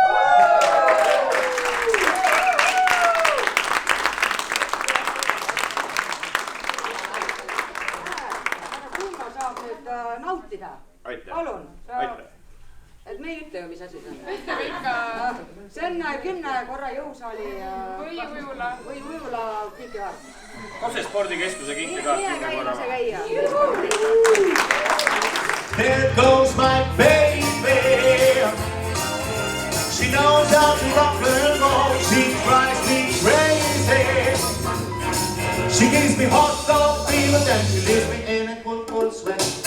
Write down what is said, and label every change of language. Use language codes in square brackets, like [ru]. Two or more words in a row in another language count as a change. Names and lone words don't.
[et] Kulno saab nüüd nautida. Aitäh. Palun. Aitäh. Et me ei ütle ju, mis asi see on. Ütleme ikka See on 10 korra jõusaali või ujula. või ujula kinkekaart. Kose spordikeskuse kinkekaart. Nii käimuse käia. [en] There goes my baby. She knows how to rock and roll. She drives me crazy. She gives me hot dog fever, then she leaves me in a cold sweat.